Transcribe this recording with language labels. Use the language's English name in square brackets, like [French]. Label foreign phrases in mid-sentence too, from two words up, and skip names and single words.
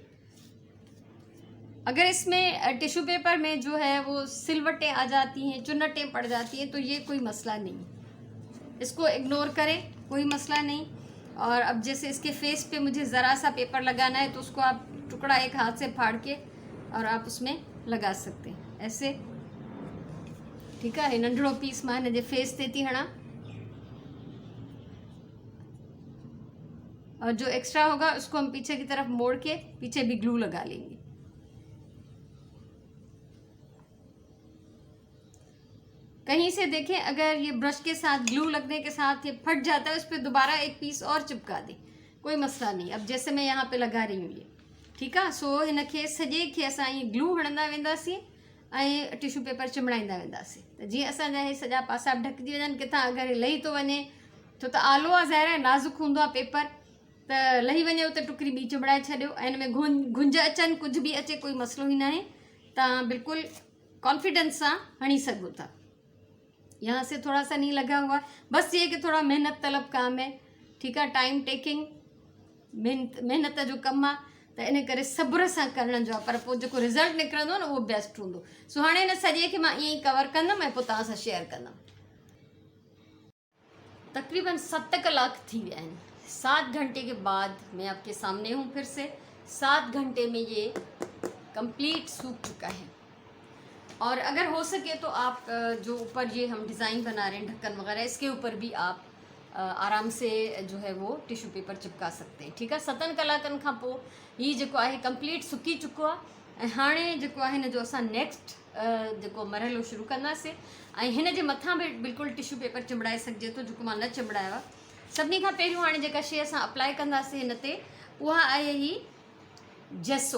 [Urdu] اگر اس میں [English] tissue paper [Urdu] میں جو ہے وہ سلوٹیں آ جاتی ہیں، چنٹیں پڑ جاتی ہیں، تو یہ کوئی مسئلہ نہیں، اس کو اگنور کریں، کوئی مسئلہ نہیں. اور اب جیسے اس کے فیس پہ مجھے ذرا سا پیپر لگانا ہے تو اس کو آپ ٹکڑا ایک ہاتھ سے پھاڑ کے اور آپ اس میں لگا سکتے ہیں ایسے. ٹھیک ہے, [Sindhi] नंढड़ो पीस मां हिन जे फेस ते थी हणा [Urdu] اور جو ایکسٹرا ہوگا اس کو ہم پیچھے کی طرف موڑ کے پیچھے بھی گلو لگا لیں گے. کہیں سے دیکھیں، اگر یہ برش کے ساتھ گلو لگنے کے ساتھ یہ پھٹ جاتا ہے، اس پر دوبارہ ایک پیس اور چپکا دیں، کوئی مسئلہ نہیں. اب جیسے میں یہاں پہ لگا رہی ہوں یہ, [Sindhi] ठीक आहे। सो हिनखे सॼे खे असां ईअं ग्लू हणंदा वेंदासीं ऐं [English] tissue paper [Sindhi] चिमड़ाईंदा वेंदासीं, त जीअं असांजा इहे सॼा पासा ढकिजी वञनि। किथां अगरि लही थो वञे, छो त आलो आहे, ज़ाहिर आहे नाज़ुक हूंदो आहे पेपर, त लही वञे उते टुकड़ी ॿी चिमड़ाए छॾियो ऐं हिन में गुंज अचनि, कुझु बि अचे, कोई मसइलो ई न आहे। तव्हां बिल्कुलु कॉन्फिडेंस सां हणी सघो था। [Urdu] یہاں سے تھوڑا سا نہیں لگا ہوا، بس یہ کہ تھوڑا محنت طلب کام ہے. ٹھیک ہے, [English] time taking [Sindhi] मेहनत जो कम आहे, त इन करे सब्र सां करण जो आहे, पर पोइ जेको रिज़ल्ट निकिरंदो न उहो बेस्ट हूंदो। सो हाणे हिन सॼे खे मां ईअं ई कवर कंदमि ऐं पोइ तव्हां सां शेयर कंदमि। तकरीबन 7 कलाक थी विया आहिनि। [Urdu] 7 گھنٹے کے بعد میں آپ کے سامنے ہوں پھر سے. 7 گھنٹے میں یہ کمپلیٹ سوکھ چکا ہے. اور اگر ہو سکے تو آپ جو اوپر یہ ہم ڈیزائن بنا رہے ہیں ڈھکن وغیرہ، اس کے اوپر بھی آپ آرام سے جو ہے وہ [English] tissue paper [Urdu] چپکا سکتے ہیں. ٹھیک ہے, [Sindhi] 7 कलाकनि खां पोइ ही जेको आहे कंप्लीट सुकी चुको आहे। ऐं हाणे जेको आहे हिन जो असां नेक्स्ट जेको मरहलो शुरू कंदासीं ऐं हिन जे मथां बि बिल्कुलु [English] tissue paper [Sindhi] चिमड़ाए सघिजे थो, जेको मां न चिमड़ायो आहे। सभिनी खां पहिरियों हाणे जेका शइ असां अप्लाई कंदासीं हिन ते, उहा आहे ही जेसो।